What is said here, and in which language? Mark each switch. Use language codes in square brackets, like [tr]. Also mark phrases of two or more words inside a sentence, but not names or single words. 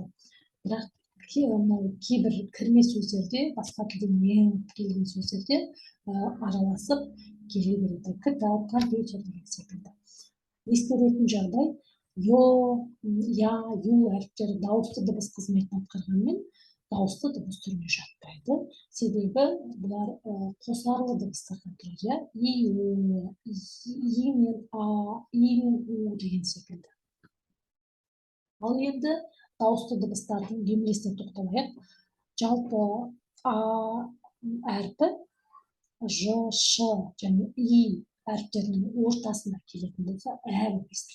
[kk] Бірақ кейбір кірме сөздерде, басқа тілден еніп келген сөздерде араласып келе береді. Кітап, компьютер деген секілді. Ескеретін жағдай, йо, я, ю әріптері дауысты дыбыс қызметін атқарғанмен, дауысты дыбыс түріне жатпайды. Себебі бұлар қосарлы дыбыстардан тұрады. И, у, и мен а, и мен у деген секілді. Ал енді дауысты дыбыстардың емлесіне тоқталайық. Жалпы а әрпі ж, ш және и әріптерінің ортасына келетін болса, болып естіледі.